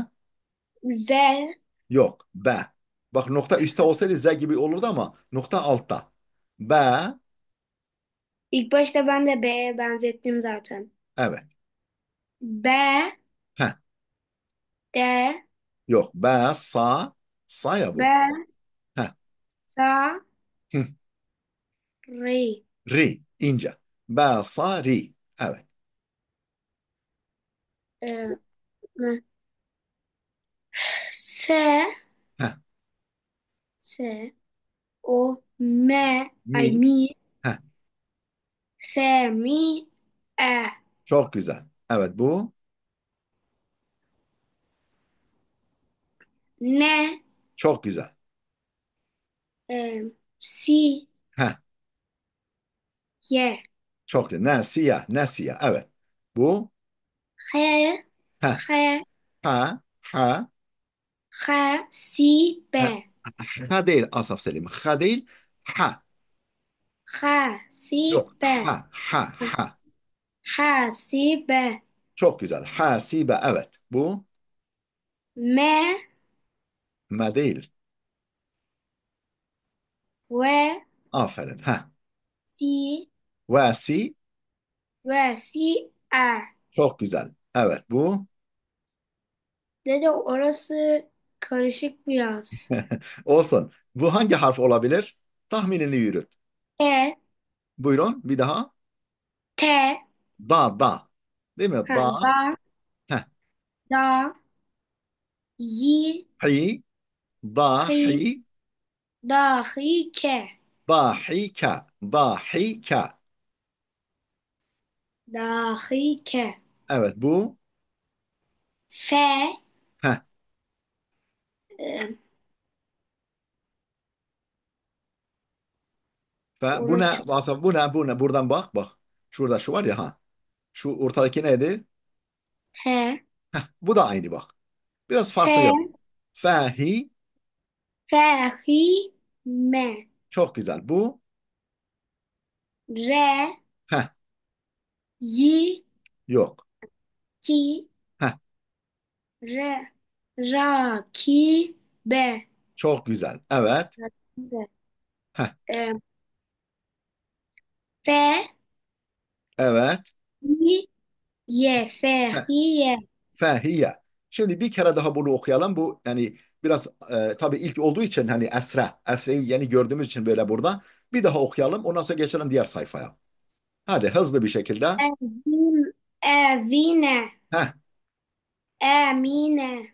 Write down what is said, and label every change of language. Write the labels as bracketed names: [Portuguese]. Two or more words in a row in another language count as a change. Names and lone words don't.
[Turkish] Zel. Yok. B. Bak nokta üstte olsaydı Z gibi olurdu ama nokta altta. B. İlk başta ben de B'ye benzettim zaten. Evet. B. Heh. De. Yok. B. Sa. Sa ya Be. bu. Heh. Sa. Hı. Ri. Ri. İnce. B. Sa. Ri. Evet. E, me- Se. Heh. Se. O. Me. Ay Mi. mi. Heh. Se. Mi. E. Çok güzel. Evet bu. Ne. Çok güzel. Si. Heh. Ye. Çok güzel. Nasiye. Nasiye. Evet. Bu. He. Heh. He. Ha. Ha. Ha. Si. Ha. Be. Ha değil Asaf Selim. Ha değil. Ha. Ha. Si. Yok. Be. Ha. Ha. Ha. Ha. Si. Be. Çok güzel. Hasibe. Evet. Bu. Me. Ma değil. Ve. Aferin. Ha. Si. Vasi. Ve. Si. A. Çok güzel. Evet. Bu. Dede orası karışık biraz. Olsun. Bu hangi harf olabilir? Tahminini yürüt. E, Buyurun. Bir daha. T, Da. Da. Değil mi? ha, Da. da, Heh. da, yi, Hi. Da. hi, Hi. da, hi, ke, Dahika. Dahika. da, hi, ke, Evet. Bu. fe, Heh. e, Bu ne? orası çok, Asaf bu ne? Bu ne? Buradan bak. Bak. Şurada şu var ya. Ha. Şu ortadaki neydi? he, Bu da aynı bak. Biraz farklı yaz. fe, Fahi. fe, hi, me, Çok güzel. Bu. re, Heh. yi, Yok. ki, Heh. re, ra, ki, be, Çok güzel. Evet. be, Heh. e, fe, Evet. hi, ye, fe, Heh. hi, ye, Fahiye. Şimdi bir kere daha bunu okuyalım. Bu yani biraz tabii ilk olduğu için hani Esra. Esra'yı yeni gördüğümüz için böyle burada. Bir daha okuyalım. Ondan sonra geçelim diğer sayfaya. Hadi hızlı bir şekilde. Ezin, ezine, Heh, emine,